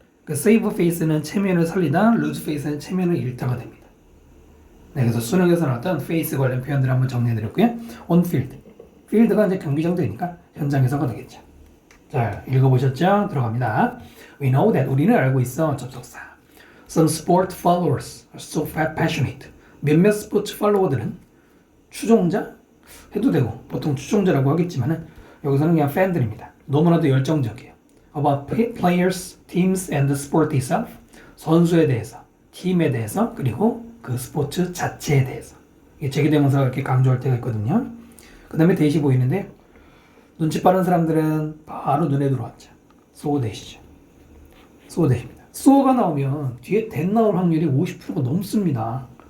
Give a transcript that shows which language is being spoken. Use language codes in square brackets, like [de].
[ko] 그 save face는 체면을 살리다, lose face는 체면을 잃다가 됩니다. 네, 그래서 수능에서 나왔던 face 관련 표현들을 한번 정리해드렸고요. [en] on field. [ko] field가 이제 경기 정도니까 현장에서가 되겠죠. 자, 읽어보셨죠? 들어갑니다. [en] We know that [ko] 우리는 알고 있어. 접속사. [en] Some sport followers are so passionate. [ko] 몇몇 스포츠 팔로워들은 추종자? 해도 되고 보통 추종자라고 하겠지만은 여기서는 그냥 팬들입니다. 너무나도 열정적이에요. [en] About players, teams and the sport itself. [ko] 선수에 대해서, 팀에 대해서, 그리고 그 스포츠 자체에 대해서. 이게 제기대명사가 이렇게 강조할 때가 있거든요. 그 다음에 대시 보이는데 눈치 빠른 사람들은 바로 눈에 들어왔죠. so that이죠. so that입니다. so가 나오면 뒤에 that 나올 확률이 50%가 넘습니다.